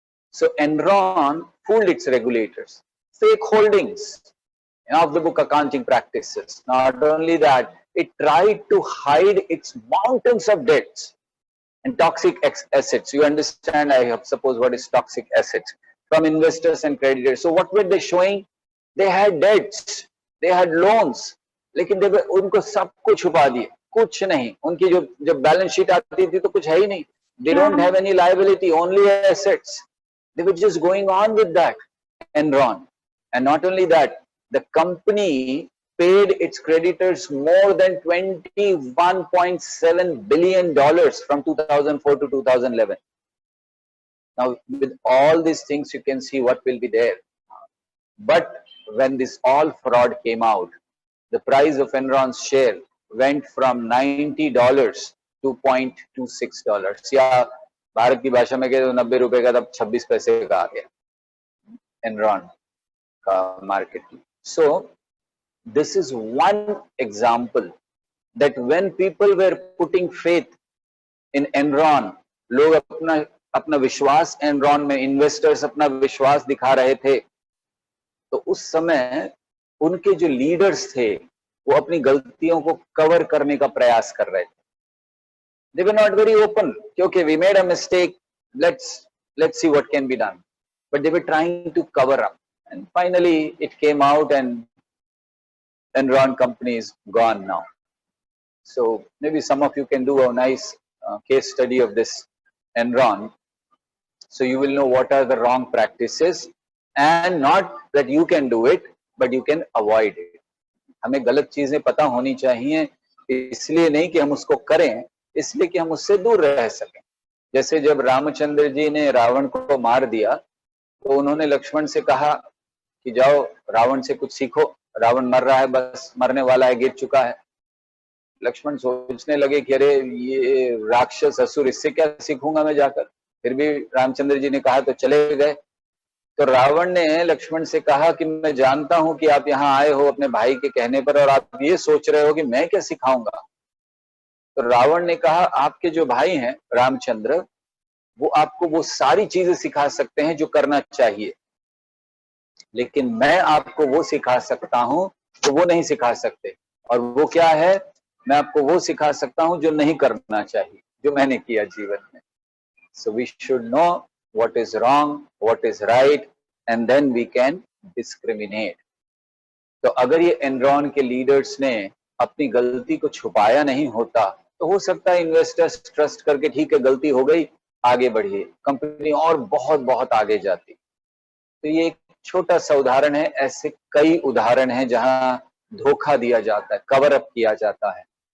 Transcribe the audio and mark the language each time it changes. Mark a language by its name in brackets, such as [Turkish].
[English] So Enron fooled its regulators, fake holdings, off-the-book accounting practices. Not only that, it tried to hide its mountains of debts and toxic assets. You understand, I suppose, what is toxic assets from investors and creditors. So what were they showing? They had debts, they had loans, [Hindi] लेकिन उनको सब कुछ छुपा दिए, कुछ नहीं। उनकी जो जब बैलेंस शीट आती थी तो कुछ है ही नहीं. [English] They don't have any liability, only assets. They were just going on with that, Enron. And not only that, the company paid its creditors more than $21.7 billion from 2004 to 2011. Now, with all these things, you can see what will be there. But when this all fraud came out, the price of Enron's share went from $90 to $0.26. [Hindi] या भारत की भाषा में कहे तो 90 रुपए का, तब 26 पैसे का आ गया Enron का market. [English] So this is one example that when people were putting faith in Enron, [Hindi] लोग अपना विश्वास Enron में, investors अपना विश्वास दिखा रहे थे, तो उस समय उनके जो लीडर्स थे वो अपनी गलतियों को कवर करने का प्रयास कर रहे थे. [English] They were not very open. Okay, we made a mistake. Let's see what can be done. But they were trying to cover up, and finally it came out, and Enron company is gone now. So maybe some of you can do a nice case study of this Enron, so you will know what are the wrong practices, and not that you can do it, but you can avoid it. [Hindi] हमें गलत चीजें पता होनी चाहिए, इसलिए नहीं कि हम उसको करें, इसलिए कि हम उससे दूर रह सकें। जैसे जब रामचंद्र जी ने रावण को मार दिया तो उन्होंने लक्ष्मण से कहा कि जाओ रावण से कुछ सीखो, रावण मर रहा है, बस मरने वाला है, गिर चुका है। लक्ष्मण सोचने लगे कि अरे ये राक्षस असुर, इससे क्या सीखूंगा मैं जाकर। फिर भी रामचंद्र जी ने कहा तो चले गए। तो रावण ने लक्ष्मण से कहा कि मैं जानता हूं कि आप यहाँ आए हो अपने भाई के कहने पर और आप ये सोच रहे हो कि मैं क्या सिखाऊंगा। तो रावण ने कहा आपके जो भाई हैं रामचंद्र, वो आपको वो सारी चीजें सिखा सकते हैं जो करना चाहिए, लेकिन मैं आपको वो सिखा सकता हूं जो वो नहीं सिखा सकते। और वो क्या है? मैं आपको वो सिखा सकता हूं जो नहीं करना चाहिए, जो मैंने किया जीवन में। [English] So we should know what is wrong, what is right, and then we can discriminate. [Hindi] तो अगर ये एनरॉन के लीडर्स ने अपनी गलती को छुपाया नहीं होता तो हो सकता है इन्वेस्टर्स ट्रस्ट करके ठीक है गलती हो गई, आगे बढ़िए, कंपनी और बहुत बहुत आगे जाती। तो ये एक छोटा सा उदाहरण है, ऐसे कई उदाहरण हैं जहां धोखा दिया जाता है, कवर अप किया जाता है।